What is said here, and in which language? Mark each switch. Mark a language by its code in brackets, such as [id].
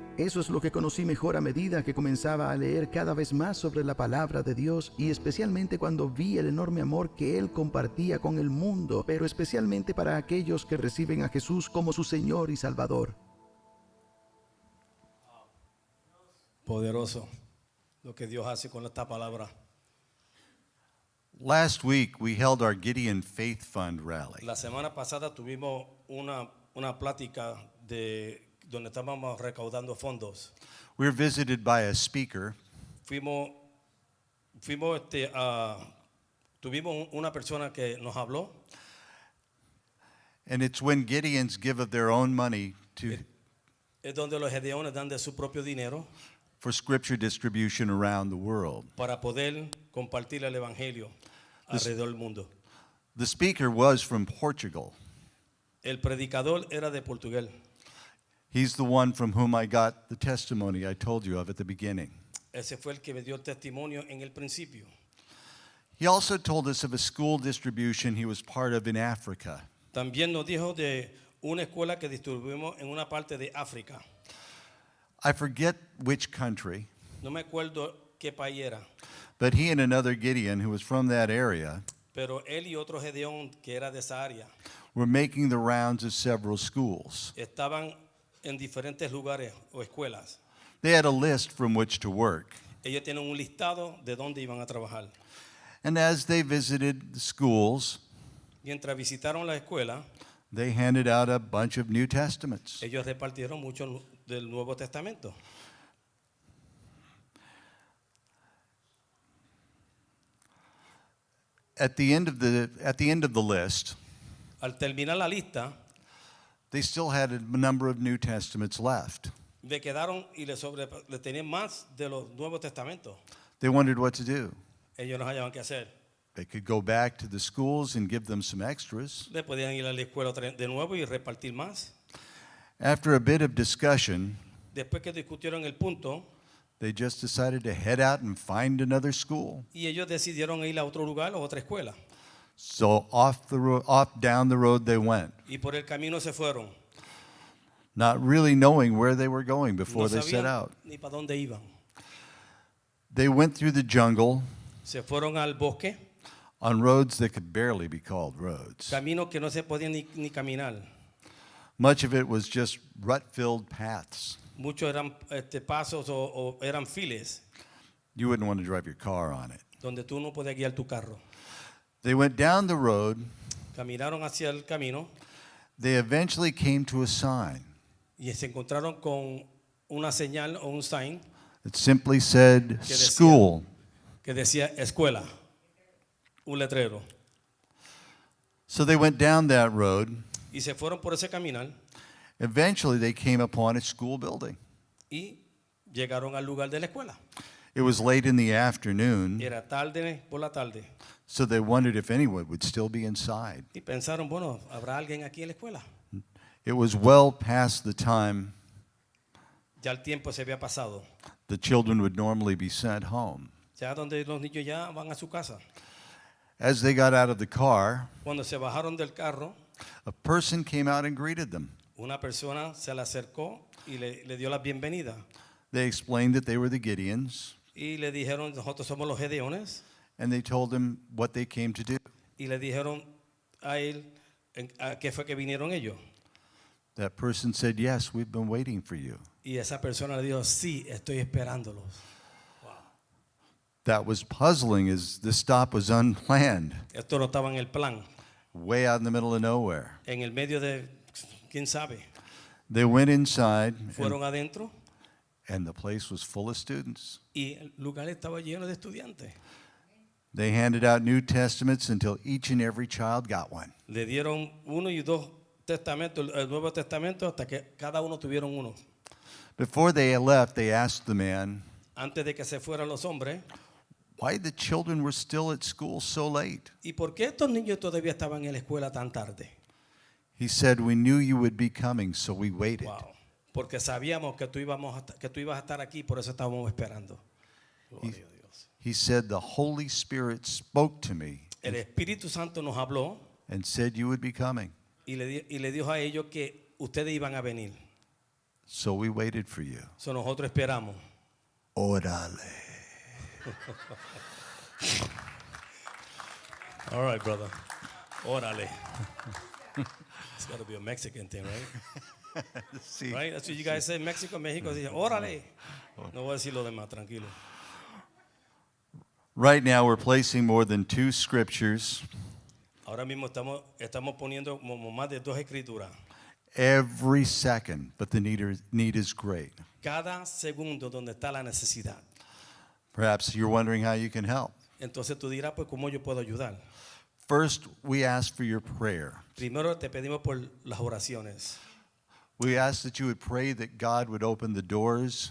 [es] Eso es lo que conocí mejor a medida que comenzaba a leer cada vez más sobre la palabra de Dios, y especialmente cuando vi el enorme amor que Él compartía con el mundo, pero especialmente para aquellos que reciben a Jesús como su Señor y Salvador. Poderoso lo que Dios hace con esta palabra. [en] Last week, we held our Gideon Faith Fund rally. [es] La semana pasada tuvimos una plática donde estábamos recaudando fondos. [en] We were visited by a speaker [es] Tuvimos una persona que nos habló, [en] and it's when Gideons give of their own money [es] es donde los gedeones dan de su propio dinero [en] for scripture distribution around the world. [es] para poder compartir el evangelio alrededor del mundo. [en] The speaker was from Portugal. [es] El predicador era de Portugal. [en] He's the one from whom I got the testimony I told you of at the beginning. [es] Ese fue el que me dio el testimonio en el principio. [en] He also told us of a school distribution he was part of in Africa. [es] También nos dijo de una escuela que distribuimos en una parte de África. [en] I forget which country, [es] No me acuerdo qué país era, [en] but he and another Gideon who was from that area [es] pero él y otro gedeón que era de esa área [en] were making the rounds of several schools. [es] estaban en diferentes lugares o escuelas. [en] They had a list from which to work. [es] Ellos tienen un listado de dónde iban a trabajar. [en] And as they visited the schools, [es] Mientras visitaron la escuela, [en] they handed out a bunch of New Testaments. [es] ellos repartieron mucho del Nuevo Testamento. [en] At the end of the list, [es] Al terminar la lista, [en] they still had a number of New Testaments left. [es] le quedaron y le tenían más de los Nuevos Testamentos. [en] They wondered what to do. [es] Ellos no hallaban qué hacer. [en] They could go back to the schools and give them some extras. [es] Le podían ir a la escuela de nuevo y repartir más. [en] After a bit of discussion, [es] Después que discutieron el punto, [en] they just decided to head out and find another school. [es] y ellos decidieron ir a otro lugar o otra escuela. [en] So off down the road they went, [es] Y por el camino se fueron. [en] not really knowing where they were going before [es] No [en] they set [es] sabían [en] out. [es] ni para dónde iban. [en] They went through the jungle [es] Se fueron al bosque, [en] on roads that could barely be called roads. [es] caminos que no se podían ni caminar. [en] Much of it was just rut-filled paths. [es] Muchos eran pasos o eran files [en] You wouldn't want to drive your car on it. [es] donde tú no podías guiar tu carro. [en] They went down the road. [es] Caminaron hacia el camino [en] They eventually came to a sign [es] y se encontraron con una señal o un sign [en] that simply said [es] Que decía- [en] school. [es] que decía escuela, un letrero. [en] So they went down that road. [es] Y se fueron por ese caminar [en] Eventually they came upon a school building. [es] y llegaron al lugar de la escuela. [en] It was late in the afternoon, [es] Era tarde por la tarde. [en] so they wondered if anyone would still be inside. [es] Y pensaron, bueno, ¿habrá alguien aquí en la escuela? [en] It was well past the time [es] Ya el tiempo se había pasado. [en] the children would normally be sent home. [es] Ya donde los niños ya van a su casa. [en] As they got out of the car, [es] Cuando se bajaron del carro, [en] a person came out and greeted them. [es] una persona se le acercó y le dio la bienvenida. [en] They explained that they were the Gideons, [es] Y le dijeron, nosotros somos los Gedeones. [en] and they told him what they came to do. [es] Y le dijeron a él, ¿a qué fue que vinieron ellos? [en] That person said, "Yes, we've been waiting for you." [es] Y esa persona le dijo, sí, estoy esperándolos. [en] That was puzzling as the stop was unplanned, [es] Esto no estaba en el plan, [en] way out in the middle of nowhere. [es] en el medio de, quién sabe. [en] They went inside, [es] Fueron adentro [en] and the place was full of students. [es] y el lugar estaba lleno de estudiantes. [en] They handed out New Testaments until each and every child got one. [es] Le dieron uno y dos testamentos, el Nuevo Testamento, hasta que cada uno tuvieron uno. [en] Before they left, they asked the man [es] Antes de que se fueran los hombres, [en] why the children were still at school so late. [es] ¿y por qué estos niños todavía estaban en la escuela tan tarde? [en] He said, "We knew you would be coming, so we waited." Wow. [es] Porque sabíamos que tú ibas a estar aquí, por eso estábamos esperando. Gloria a Dios. [en] He said, "The Holy Spirit spoke to me [es] El Espíritu Santo nos habló [en] and said you would be coming, [es] y le dijo a ellos que ustedes iban a venir. [en] so we waited for you." [es] So nosotros esperamos. Órale. [en] All right, brother. Órale. It's got to be a Mexican thing, right? See, Right? That's what you guys say in Mexico. [es] México dice, órale. No voy a decir lo demás, tranquilo. [en] right now we're placing more than 2 scriptures [es] Ahora mismo estamos poniendo como más de 2 escrituras. [en] every second, but the need is great. [es] Cada segundo donde está la necesidad. [en] Perhaps you're wondering how you can help. [es] Entonces tú dirás, pues, ¿cómo yo puedo ayudar? [en] First, we ask for your prayer. [es] Primero te pedimos por las oraciones. [en] We ask that you would pray that God would open the doors